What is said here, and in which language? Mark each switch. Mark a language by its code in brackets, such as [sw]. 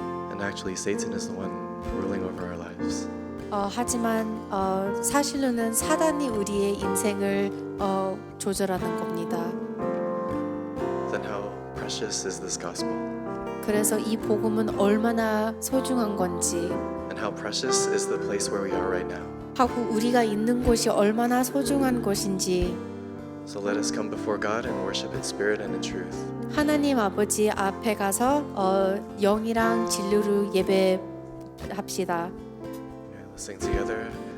[en] And actually, Satan is the one ruling over our lives. [ko] 하지만 사실로는 사단이 우리의 인생을 조절하는 겁니다. [en] Then how precious is this gospel? [ko] 그래서 이 복음은 얼마나 소중한 건지 [en] And how precious is the place where we are right now? [ko] 하고 우리가 있는 곳이 얼마나 소중한 곳인지 [en] So let us come before God and worship in spirit and in truth. [ko] 하나님 아버지 앞에 가서 영이랑 진리로 예배합시다. [en] Yeah, let's sing together.